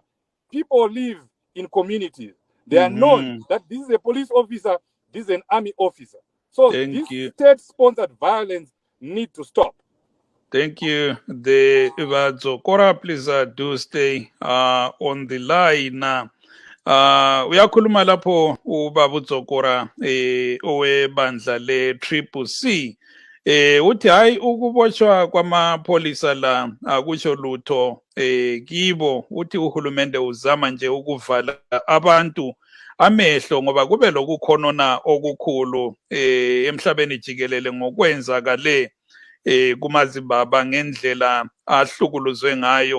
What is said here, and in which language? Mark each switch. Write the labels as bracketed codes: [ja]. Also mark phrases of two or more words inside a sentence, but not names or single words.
[en] People live in communities. They are known that this is a police officer, this is an army officer. So this state-sponsored violence need to stop. Thank you. The Zokora, please do stay on the line. [nd] Uyakhuluma lapho ubaba uZokora owebandla le-Triple C uthi hayi ukubotshwa kwamapholisa la akusho lutho kibo, uthi uhulumende uzama nje ukuvala abantu amehlo ngoba kube lokukhonona okukhulu emhlabeni jikelele ngokwenzakale kumaZimbabwe ngendlela ahlukuluzwe ngayo.